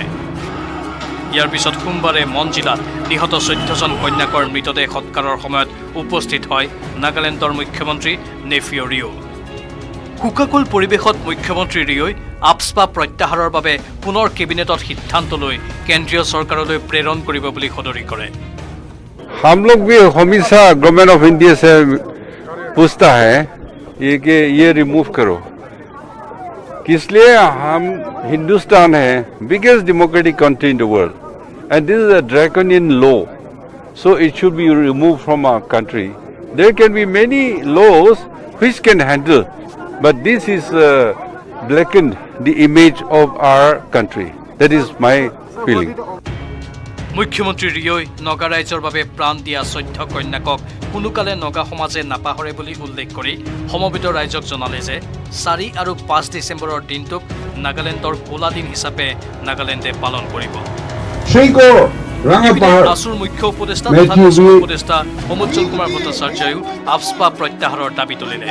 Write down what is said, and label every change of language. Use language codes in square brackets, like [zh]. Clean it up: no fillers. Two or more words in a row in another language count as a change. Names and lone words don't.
[as] ইয়াৰ পিছত সোমবাৰে মন জিলাত নিহত 14জন কন্যাকৰ মৃতদেহ সৎকাৰৰ সময়ত উপস্থিত হয় নাগালেণ্ডৰ মুখ্যমন্ত্ৰী নেফিঅ' ৰিঅ'। শোকাকুল পৰিৱেশত মুখ্যমন্ত্ৰী ৰিঅ'ই আপছপা প্ৰত্যাহাৰৰ বাবে পুনৰ কেবিনেটত সিদ্ধান্ত লৈ কেন্দ্ৰীয় চৰকাৰলৈ প্ৰেৰণ কৰিব বুলি সদৰি কৰে। [hi] हम लोग भी हमेशा [en] government of India [hi] से पूछता है ये कि ये रिमूव करो, इसलिए हम हिंदुस्तान है [en] biggest democratic country in the world and this is a draconian law, so it should be remove from our country. there can be many laws which can handle, but this is blackened the image of our country. That is my feeling. [as] মুখ্যমন্ত্ৰী ৰিঅ'ই নগা ৰাইজৰ বাবে প্ৰাণ দিয়া 14 কন্যাকক কোনোকালে নগা সমাজে নাপাহৰে বুলি উল্লেখ কৰি সমবেত ৰাইজক জনালে যে 4 আৰু 5 ডিচেম্বৰৰ দিনটোক নাগালেণ্ডৰ ক'লা দিন হিচাপে নাগালেণ্ডে পালন কৰিব। আছুৰ মুখ্য উপদেষ্টা তথা দেশৰ উপদেষ্টা সমুজ্জ্বল কুমাৰ ভট্টাচাৰ্যইও আপছপা প্ৰত্যাহাৰৰ দাবী তুলিলে।